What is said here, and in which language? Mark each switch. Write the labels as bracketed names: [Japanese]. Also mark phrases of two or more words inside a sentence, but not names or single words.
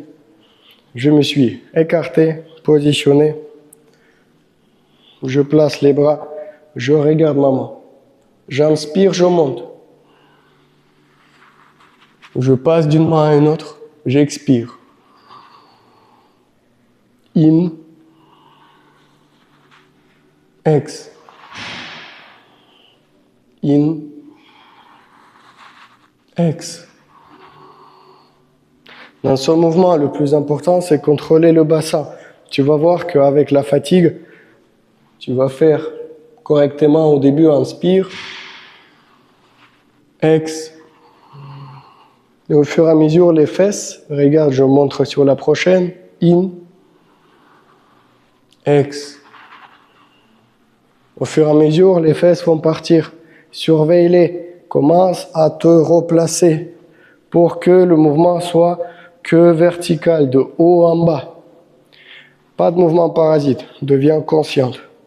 [French] Je me suis écarté, positionné. Je place les bras, je regarde ma main. J'inspire, je monte. Je passe d'une main à une autre, j'expire. In, ex. In, ex. Dans ce mouvement, le plus important, c'est contrôler le bassin. Tu vas voir qu'avec la fatigue, tu vas faire correctement au début, inspire, ex. Et au fur et à mesure, les fesses, regarde, je montre sur la prochaine, in, ex. Au fur et à mesure, les fesses vont partir. Surveille-les, commence à te replacer pour que le mouvement soit que vertical, de haut en bas. Pas de mouvement parasite, deviens consciente.